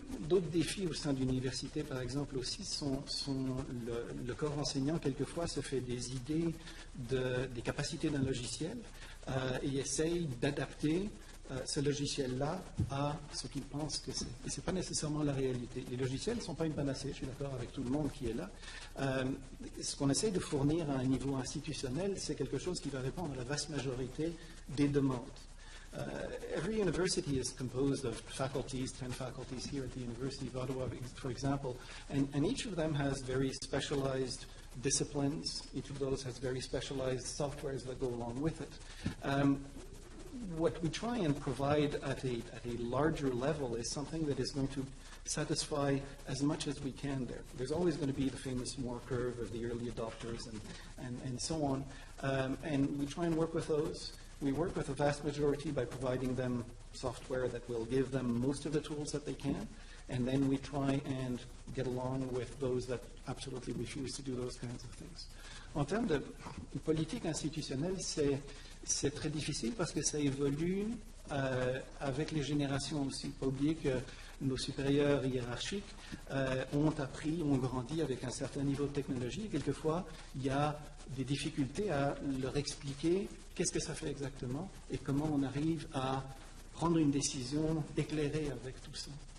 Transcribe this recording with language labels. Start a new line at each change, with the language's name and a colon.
French: D'autres défis au sein de l'université, par exemple, aussi, sont le corps enseignant, quelquefois, se fait des idées des capacités d'un logiciel et essaye d'adapter ce logiciel-là à ce qu'il pense que c'est. Et ce n'est pas nécessairement la réalité. Les logiciels ne sont pas une panacée, je suis d'accord avec tout le monde qui est là. Ce qu'on essaye de fournir à un niveau institutionnel, c'est quelque chose qui va répondre à la vaste majorité des demandes.
English: Every university is composed of faculties, 10 faculties here at the University of Ottawa, for example, and each of them has very specialized disciplines. Each of those has very specialized softwares that go along with it. What we try and provide at a larger level is something that is going to satisfy as much as we can there. There's always going to be the famous Moore curve of the early adopters and so on, and we try and work with those. We work with the vast majority by providing them software that will give them most of the tools that they can, and then we try and get along with those that absolutely refuse to do those kinds of things.
French: En termes de politique institutionnelle, c'est très difficile parce que ça évolue avec les générations aussi. Il ne faut pas oublier que nos supérieurs hiérarchiques ont appris, ont grandi avec un certain niveau de technologie. Et quelquefois, il y a des difficultés à leur expliquer qu'est-ce que ça fait exactement et comment on arrive à prendre une décision éclairée avec tout ça.